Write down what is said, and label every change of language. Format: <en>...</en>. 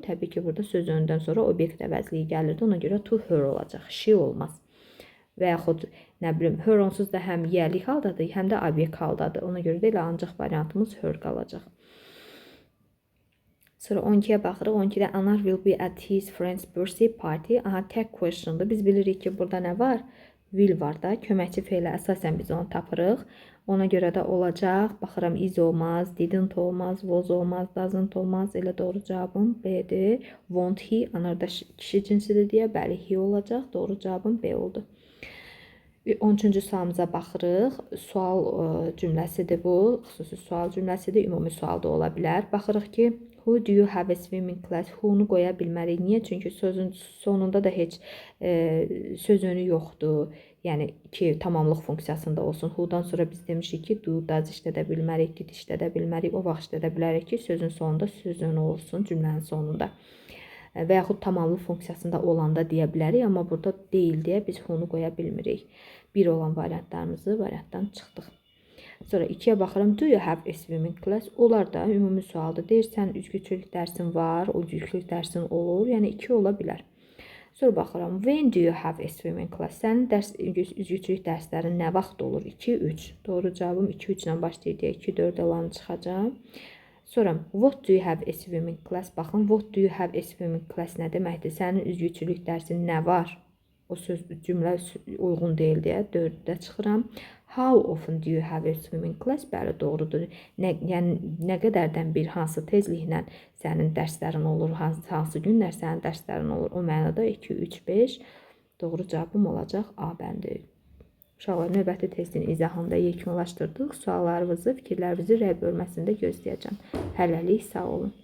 <az>Təbii ki, burada söz öndən sonra obyekt əvəzliyi gəlirdi. Ona görə to hör olacaq. She olmaz. Və yaxud, nə bilim, hör onsuz da həm yəlik haldadır, həm də obyekt haldadır. Ona görə də elə ancaq variantımız hör qalacaq. Sonra 12-yə baxırıq.</az> <en>12-də Anar will be at his friend's birthday party.</en> <az>Tag question'dır. Biz bilirik ki, burada nə var? Will var da. Köməkçi feylə əsasən biz onu tapırıq. Ona görə də olacaq. Baxıram, is olmaz, didn't olmaz, was olmaz, doesn't olmaz. Elə doğru cavabım B-dir.</az> <en>Won't he?</en> <az>Anar da kişi cinsidir deyə. Bəli, he olacaq. Doğru cavabım B oldu. 13-cü sualımıza baxırıq. Sual cümləsidir bu. Xüsusi sual cümləsidir. Ümumi sual da ola bilər. Baxırıq ki,</az> <en>who do you have a swimming class?</en> <az>Who-nu qoya bilmərik. Niyə? Çünki sözün sonunda da heç söz önü yoxdur. Yəni ki, tamamlıq funksiyasında olsun. Who-dan sonra biz demişik ki, do, does işlədə bilmərik, did işlədə bilmərik. O vaxt işlədə bilərik ki, sözün sonunda söz önü olsun, cümlənin sonunda. Və yaxud tamamlıq funksiyasında olanda deyə bilərik, amma burada deyil deyə biz who-nu qoya bilmirik. 1 olan variantdan çıxdıq. Sonra 2-yə baxıram.</az> <en>Do you have a swimming class?</en> <az>Onlar da ümumi sualdır. Deyirsən, üzgüçülük dərsin var, o üzgüçülük dərsin olur. Yəni 2 ola bilər. Sonra baxıram.</az> <en>When do you have a swimming class?</en> <az>Sənin üzgüçülük dərslərin nə vaxt olur? 2, 3. Doğru cavabım 2, 3 ilə başlayır deyə 2, 4 olanı çıxacam.</az> <en>Sonra, what do you have a swimming class?</en> <az>Baxın,</az> <en>what do you have a swimming class</en> <az>nə deməkdir? Sənin üzgüçülük dərsin nə var? O söz cümlə uyğun deyil deyə 4-də çıxıram.</az> <en>How often do you have a swimming class?</en> <az>Bəli, doğrudur. Yəni nə qədərdən bir hansı tezliklə sənin dərslərin olur, hansı günlər sənin dərslərin olur? O mənada 2, 3, 5. Doğru cavabım olacaq A bəndi. Uşaqlar, növbəti testin izahını da yekunlaşdırdıq. Suallarınızı, fikirlərinizi rəy bölməsində gözləyəcəm. Hələlik sağ olun.</az>